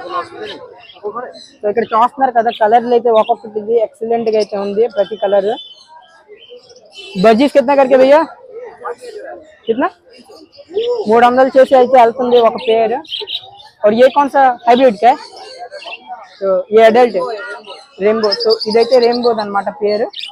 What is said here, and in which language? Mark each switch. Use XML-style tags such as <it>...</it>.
<te>So ఇక్కడ చూస్తున్నారు కదా కలర్లు అయితే ఒక్కొక్కటి ఎక్సలెంట్ గా అయితే ఉంది ప్రతి కలర్.</te> <hi>బజ్జీస్ కిतना करके भैया?</hi> <te>कितना? 300 చేసి అయితే వెళ్తుంది ఒక పేర్.</te> <hi>और ये कौन सा हाइब्रिड का है? तो ये एडल्ट है रेनबो.</hi> <te>సో ఇదైతే रेनबो అన్నమాట పేరు.</te>